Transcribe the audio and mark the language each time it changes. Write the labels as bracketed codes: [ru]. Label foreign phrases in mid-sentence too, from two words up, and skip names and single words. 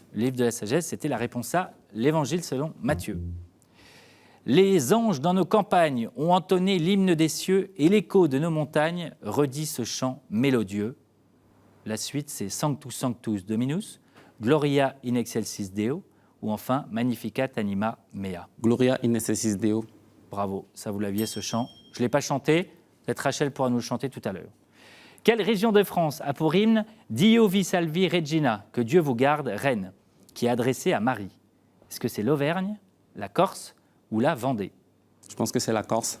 [fr] Le livre de la sagesse, c'était la réponse A, l'Évangile selon Matthieu. Les anges dans nos campagnes ont entonné l'hymne des cieux et l'écho de nos montagnes redit ce chant mélodieux. La suite, c'est [la] Sanctus Sanctus Dominus, Gloria in excelsis Deo [fr] ou enfin [la] Magnificat anima mea. Gloria in excelsis Deo. [fr] Bravo, ça vous l'aviez ce chant. Je ne l'ai pas chanté, peut-être Rachel pourra nous le chanter tout à l'heure. Quelle région de France a pour hymne [co] Dio vi salvi Regina, [fr] que Dieu vous garde, reine, qui est adressée à Marie? Est-ce que c'est l'Auvergne, la Corse ou la Vendée? Je pense que c'est la Corse.